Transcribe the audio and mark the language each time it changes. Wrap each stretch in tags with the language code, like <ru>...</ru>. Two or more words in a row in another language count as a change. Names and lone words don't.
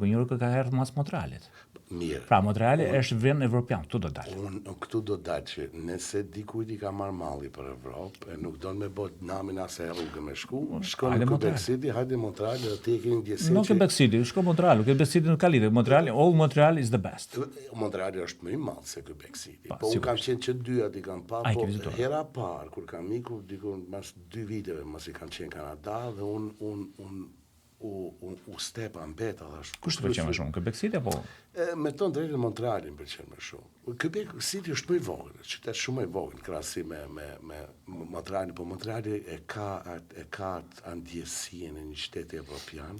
<sq>New Yorku ka erdhur mas Montrealit. Mirë. Pra Montreali është vend evropian, këtu do dalë. Unë këtu do dalë që nëse dikujt i ka marrë malli për Evropë, nuk don me bot namin as rrugë me shkon në Quebec City, hajde Montreal dhe ti e keni ndjesinë. Nuk Quebec City, shko Montreal, Quebec City nuk ka lidhje.</sq> <en>Montreal is the best.</en> <sq>Montreal është më i madh se Quebec City. Po unë kam qenë që dyat i kam pa, po hera parë kur kam ikur diku mas 2 viteve mos i kam qenë Kanada dhe u stepa mbeta thash. Kush të pëlqen më shumë, Quebec City apo? Me ton drejtë Montrealin pëlqen më shumë. Quebec City është më i vogël, qytet shumë më i vogël krahasim me Montrealin, po Montreali e ka ndjesinë e një qyteti evropian.</sq>